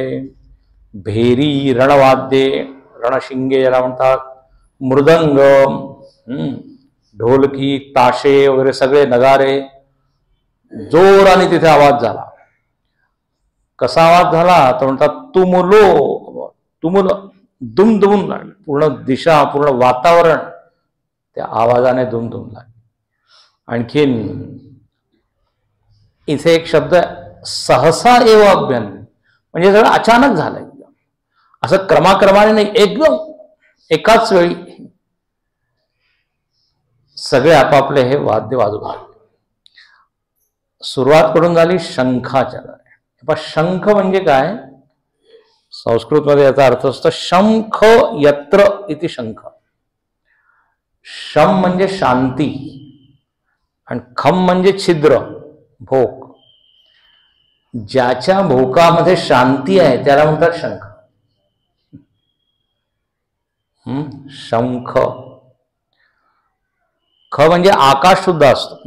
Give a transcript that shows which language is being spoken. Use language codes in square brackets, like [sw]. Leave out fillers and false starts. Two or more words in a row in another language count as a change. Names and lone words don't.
[mr] भेरी, रणवाद्ये, रणशिंगे याला म्हणतात, मृदंग, ढोलकी, ताशे वगैरे सगळे नगारे, जोराने तिथे आवाज झाला. कसा आवाज झाला तर म्हणतात तुमुल, दुमदुमून लागले. पूर्ण दिशा, पूर्ण वातावरण त्या आवाजाने दुमदुम लागले. आणखीन इथे एक शब्द [sa] सहसा एव अभ्यन, [mr] म्हणजे सगळं अचानक झालंय, असं क्रमाक्रमाने नाही, एकदम एकाच वेळी सगळे आपापले हे वाद्य वाजवू लागले. सुरुवात करून झाली शंखाच्या. शंख म्हणजे काय, संस्कृतमध्ये याचा अर्थ असतो [sa] शंख यत्र इति शंख. [mr] शम म्हणजे शांती आणि खम म्हणजे छिद्र, भोक. ज्याच्या भोकामध्ये शांती आहे त्याला म्हणतात शंख. शंख. ख म्हणजे आकाश सुद्धा असतो.